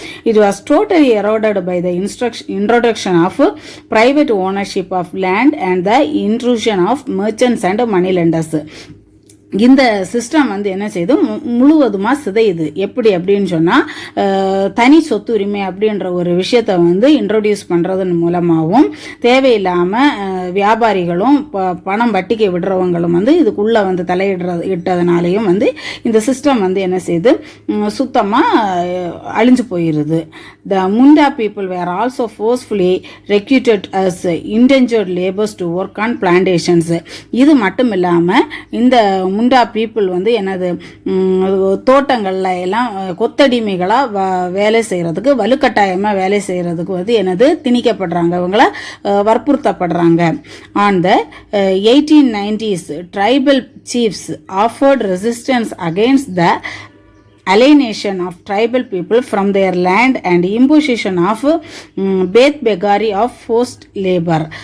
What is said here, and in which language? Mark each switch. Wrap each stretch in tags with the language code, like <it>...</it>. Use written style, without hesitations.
<en>It was totally eroded by the introduction of private ownership of land and the intrusion of merchants and moneylenders.</en> <ta>இந்த system வந்து என்ன செய்யுது, முழுவதுமாக சிதையுது. எப்படி அப்படின்னு சொன்னால், தனி சொத்து உரிமை அப்படின்ற ஒரு விஷயத்தை வந்து இன்ட்ரோடியூஸ் பண்ணுறதன் மூலமாகவும் தேவையில்லாமல் வியாபாரிகளும் பணம் வட்டிக்கு விடுறவங்களும் வந்து இதுக்குள்ளே வந்து இட்டதுனாலையும் வந்து இந்த சிஸ்டம் வந்து என்ன செய்யுது, சுத்தமாக அழிஞ்சு போயிடுது.</ta> <en>The Munda people were also forcefully recruited as indentured labours to work on plantations.</en> <ta>இது மட்டும் இல்லாமல் இந்த முண்டா பீப்புள் வந்து என்னது, தோட்டங்கள்ல எல்லாம் கொத்தடிமைகளாக வேலை செய்யறதுக்கு, வலுக்கட்டாயமாக வேலை செய்யறதுக்கு வந்து என்னது திணிக்கப்படுறாங்க, இவங்கள வற்புறுத்தப்படுறாங்க.</ta> <en>On the 1890s tribal chiefs offered resistance against the alienation of tribal people from their land and imposition of beth begari of forced labor.</en>